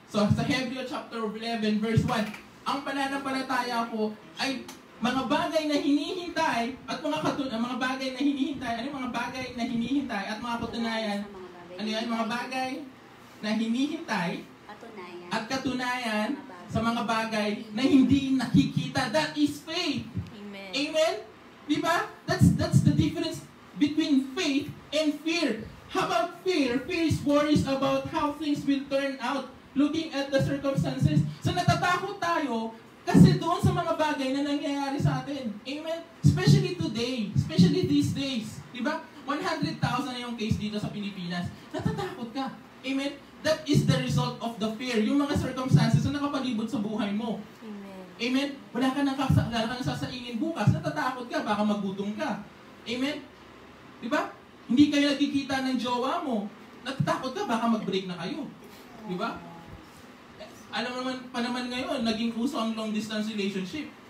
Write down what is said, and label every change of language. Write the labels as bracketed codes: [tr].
[tl] So, sa Hebrews chapter 11, verse 1, ang pananampalataya ko ay mga bagay na hinihintay at mga bagay na hinihintay. Ano yung mga bagay na hinihintay at mga katunayan? Ano yan? Mga bagay na hinihintay at katunayan sa mga bagay na hindi nakikita. [en] That is faith. Amen. Amen? Diba? That's the difference between faith and fear. How about fear? Fear is worries about how things will turn out, looking at the circumstances. [tl] So natatakot tayo kasi doon sa mga bagay na nangyayari sa atin. Amen? [en] Especially today, especially these days. [tl] Diba? 100,000 na yung case dito sa Pilipinas. Natatakot ka. Amen? [en] That is the result of the fear. [tl] Yung mga circumstances na nakapalibot sa buhay mo. Amen. Amen? Wala ka nang sasaingin bukas. Natatakot ka. Baka magutom ka. Amen? Diba? Hindi kayo nagkikita ng jowa mo. Natatakot ka. Baka mag-break na kayo. Diba? Alam naman ngayon, naging uso ang long distance relationship.